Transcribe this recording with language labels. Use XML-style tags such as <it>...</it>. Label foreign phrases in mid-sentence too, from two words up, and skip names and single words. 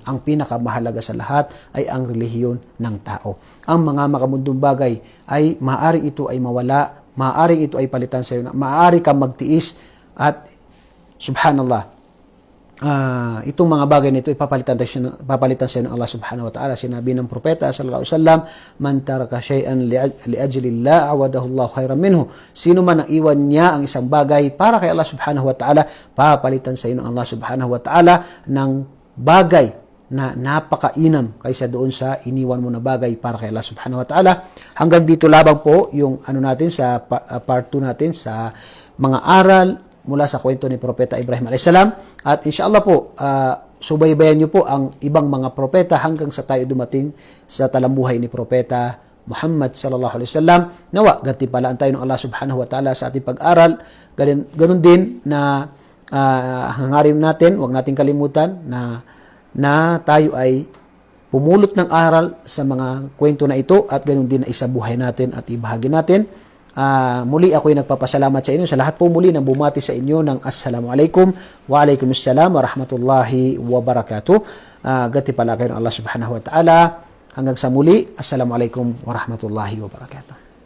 <tl>Ang pinakamahalaga sa lahat ay ang relihiyon ng tao. Ang mga makamundong bagay ay maaaring ito ay mawala, maaaring ito ay palitan sa iyo, maaari kang magtiis, at subhanallah, itong mga bagay nito ipapalitan sa iyo ng Allah</tl> <ar>سبحانه وتعالى.</ar> <tl>Sinabi ng propeta</tl> <ar>صلى الله عليه وسلم, من ترك شيئا لأجل الله عوضه الله خيرا منه.</ar> <tl>Sino man ang iwan niya ang isang bagay para kay Allah</tl> <ar>سبحانه وتعالى,</ar> <tl>papalitan sa iyo ng Allah</tl> <ar>سبحانه وتعالى</ar> <tl>ng bagay na napakainam kaysa doon sa iniwan mo na bagay para kay Allah</tl> <ar>سبحانه وتعالى.</ar> <tl>Hanggang dito labang po yung natin sa part 2 natin sa mga aral mula sa kwento ni Propeta Ibrahim</tl> <ar>عليه السلام.</ar> <tl>At inshallah po, subaybayan niyo po ang ibang mga propeta hanggang sa tayo dumating sa talambuhay ni Propeta Muhammad</tl> <ar>صلى الله عليه وسلم.</ar> <tl>Nawa, gantimpalaan tayo ng Allah</tl> <ar>سبحانه وتعالى</ar> <tl>sa ating pag-aral. Ganun din na hangarin natin, huwag natin kalimutan na tayo ay pumulot ng aral sa mga kwento na ito, at ganun din na isabuhay natin at ibahagi natin. Muli ako'y nagpapasalamat sa inyo. Sa lahat po muli nang bumati sa inyo ng</tl> <ar>السلام عليكم وعليكم السلام ورحمة الله وبركاته.</ar> <tl>Gantimpala kayo ng Allah</tl> <ar>سبحانه وتعالى.</ar> <tl>Hanggang sa muli,</tl> <ar>السلام عليكم ورحمة الله وبركاته.</ar>